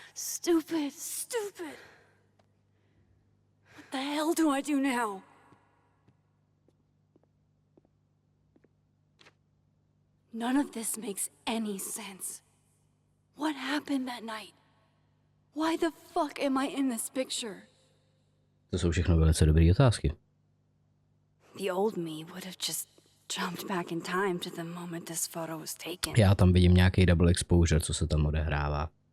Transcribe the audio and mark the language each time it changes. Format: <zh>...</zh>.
<en>Stupid, stupid. What the hell do I do now? None of this makes any sense. What happened that night? Why the fuck am I in this picture?</en> <cs>To jsou všechno velice dobré otázky.</cs> <en>The old me would have just jumped back in time to the moment this photo was taken.</en> <cs>Já tam vidím nějaký double exposure, co se tam odehrává.</cs>